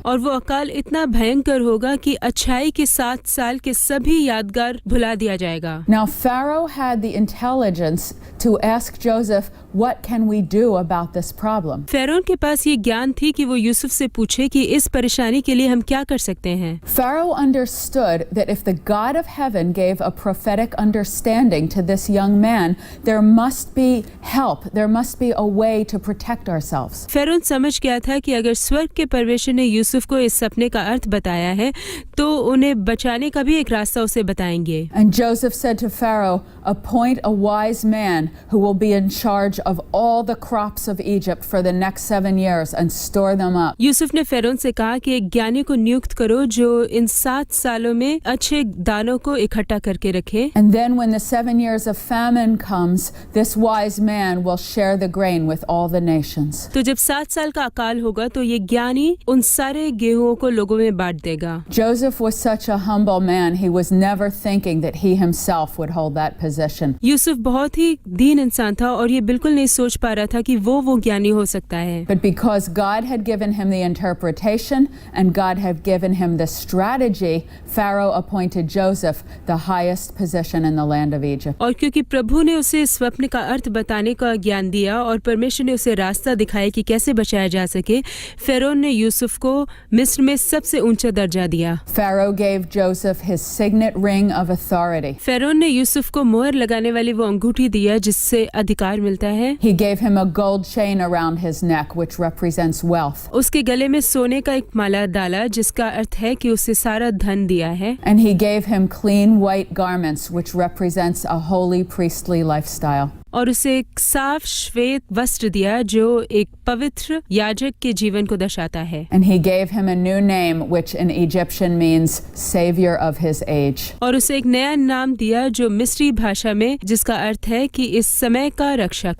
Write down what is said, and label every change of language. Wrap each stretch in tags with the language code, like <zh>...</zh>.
<hi>और वो अकाल इतना भयंकर होगा कि अच्छाई के 7 साल के सभी यादगार भुला दिया जाएगा।</hi> <en>Now Pharaoh had the intelligence to ask Joseph, "What can we do about this problem?"</en> <hi>फ़िरौन के पास ये ज्ञान थी कि वो यूसुफ से पूछे कि इस परेशानी के लिए हम क्या कर सकते हैं।</hi> <en>Pharaoh understood that if the God of heaven gave a prophetic understanding to this young man, there must be help. There must be a way to protect ourselves.</en> <hi>फ़िरौन समझ गया था कि अगर स्वर्ग के परमेश्वर ने यूसुफ को इस सपने का अर्थ बताया है तो उन्हें बचाने का भी एक रास्ता उसे बताएंगे।</hi> <en>And Joseph said to Pharaoh, "Appoint a wise man who will be in charge of all the crops of Egypt for the next 7 years and store them up."</en> <hi>Yusuf ने फ़िरौन से कहा कि एक ज्ञानी को नियुक्त करो जो इन 7 सालों में अच्छे दानों को इकट्ठा करके रखे।</hi> <en>And then when the 7 years of famine comes, this wise man will share the grain with all the nations.</en> <hi>तो जब 7 साल का अकाल होगा तो ये ज्ञानी उन सारे गेहूं को लोगों में बांट देगा।</hi> <en>Joseph was such a humble man, he was never thinking that he himself would hold that position.</en> <hi>Yusuf बहुत ही दीन इंसान था और ये बिल्कुल नहीं सोच पा रहा था कि वो ज्ञानी हो सकता है।</hi> <en>But because God had given him the interpretation and God had given him the strategy, Pharaoh appointed Joseph the highest position in the land of Egypt.</en> <hi>और क्योंकि प्रभु ने उसे स्वप्न का अर्थ बताने का ज्ञान दिया और परमेश्वर ने उसे रास्ता दिखाया कि कैसे बचाया जा सके, फ़िरौन ने यूसुफ को मिस्र में सबसे ऊंचा दर्जा दिया।</hi> <en>Pharaoh gave Joseph his signet ring of authority.</en> <hi>फ़िरौन ने यूसुफ को मोहर लगाने वाली वो अंगूठी दिया जिससे अधिकार मिलता है।</hi> <en>He gave him a gold chain around his neck, which represents wealth.</en> <hi>उसके गले में सोने का एक माला डाला जिसका अर्थ है कि उसे सारा धन दिया है।</hi> <en>And he gave him clean white garments, which represents a holy priestly lifestyle.</en> <hi>और उसे एक साफ श्वेत वस्त्र दिया जो एक पवित्र याजक के जीवन को दर्शाता है।</hi> <en>And he gave him a new name, which in Egyptian means savior of his age.</en> <hi>और उसे एक नया नाम दिया जो मिस्री भाषा में जिसका अर्थ है कि इस समय का रक्षक।</hi>